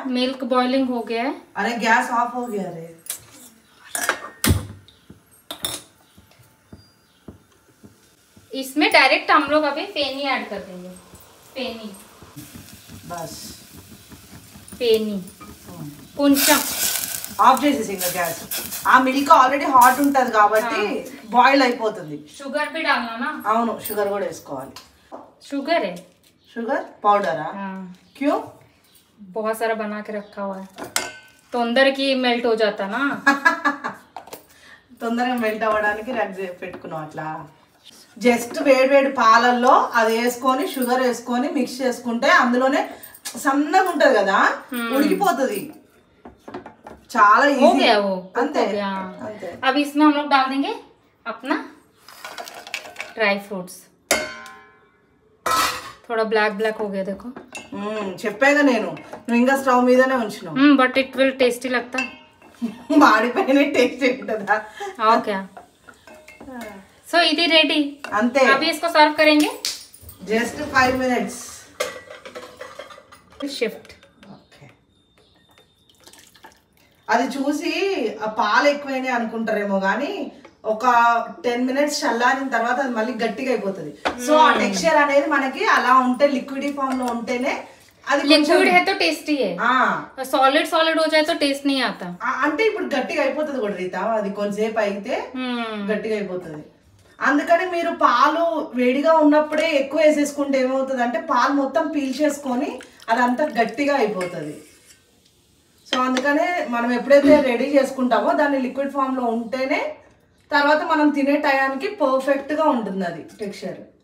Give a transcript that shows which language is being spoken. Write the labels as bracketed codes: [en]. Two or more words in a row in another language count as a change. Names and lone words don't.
[en] milk boiling [hi] हो गया है। अरे [en] gas off [hi] हो गया रे। इसमें डायरेक्ट हम लोग अभी पेनी ऐड कर देंगे। पेनी, बस [te] पेनी కొంచెం ఆఫ్ చేసేసి ఇంకా గ్యాస్। ఆ మిల్క్ [en] already hot [te] ఉంటది కాబట్టి బాయిల్ అయిపోతుంది। [hi] शुगर भी डालना ना? [te] అవును, షుగర్ కూడా వేసుకోవాలి। [hi] शुगर है, [te] షుగర్ పౌడరా? क्यों? [hi] बहुत सारा बना के रखा हुआ है तो अंदर की मेल्ट हो जाता ना। [te] తొందరగా మెల్ట్ అవ్వడానికి పెట్టుకున్నాం అట్లా। జస్ట్ వేడి వేడి పాలల్లో అది వేసుకొని షుగర్ వేసుకొని మిక్స్ చేసుకుంటే అందులోనే సన్నగా ఉంటది కదా, ఉడికిపోతుంది, చాలా ఈజీ। [hi] हो गया वो, [te] అంతే [hi] हो गया। [te] అంతే। [hi] अब इसमें हम लोग डाल देंगे अपना [en] dry fruits. [hi] थोड़ा [en] black black [hi] हो गया देखो। [te] చెప్పాగా నేను, నువ్వు ఇంకా స్టవ్ మీదనే ఉంచినావు। [en] But it will tasty लगता। [te] మాడిపోయిన టేస్ట్ ఉంటుందా? [en] Okay, so it is ready, [te] అంతే। [hi] अभी इसको सर्व करेंगे, [en] Just 5 minutes. [hi] शिफ्ट। [te] అది చూసి ఆ పాలు ఎక్కువైనా అనుకుంటారేమో కానీ ఒక 10 minutes చల్లారిన తర్వాత అది మళ్ళీ గట్టిగా అయిపోతుంది। సో ఆ టెక్స్చర్ అనేది మనకి అలా ఉంటే [en] liquid form [te] లో ఉంటేనే అది [hi] लिक्विड है तो टेस्टी है, [en] solid solid [hi] हो जाए तो टेस्ट नहीं आता। [te] అంటే ఇప్పుడు గట్టిగా అయిపోతుంది కూడా రీతా, అది కొంచెంసేపు అయితే గట్టిగా అయిపోతుంది। అందుకని మీరు పాలు వేడిగా ఉన్నప్పుడే ఎక్కువ వేసేసుకుంటే ఏమవుతుంది అంటే పాలు మొత్తం పీల్చేసుకొని అదంతా గట్టిగా అయిపోతుంది. సో అందుకనే మనం ఎప్పుడైతే రెడీ చేసుకుంటామో దాన్ని [en] liquid formలో [te] ఉంటేనే తర్వాత మనం తినే టయానికి పర్ఫెక్ట్గా ఉంటుంది అది టెక్స్చర్.